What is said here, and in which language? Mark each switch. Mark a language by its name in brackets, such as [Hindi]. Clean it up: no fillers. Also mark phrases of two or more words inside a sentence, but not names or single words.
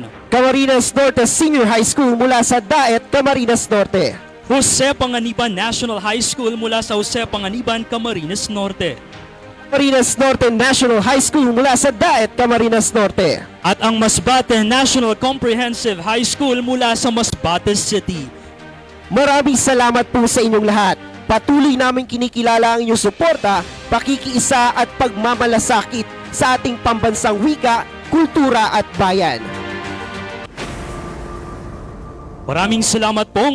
[Filipino] Camarines Norte Senior High School mula sa Daet, Camarines Norte. Jose Panganiban National High School mula sa Jose Panganiban, Camarines Norte. Camarines Norte National High School mula sa Daet, Camarines Norte. At ang Masbate National Comprehensive High School mula sa Masbate City. Maraming salamat po sa inyong lahat. Patuloy namin kinikilala ang inyong suporta, pakikiisa at pagmamalasakit sa ating pambansang wika, kultura at bayan. Maraming salamat po.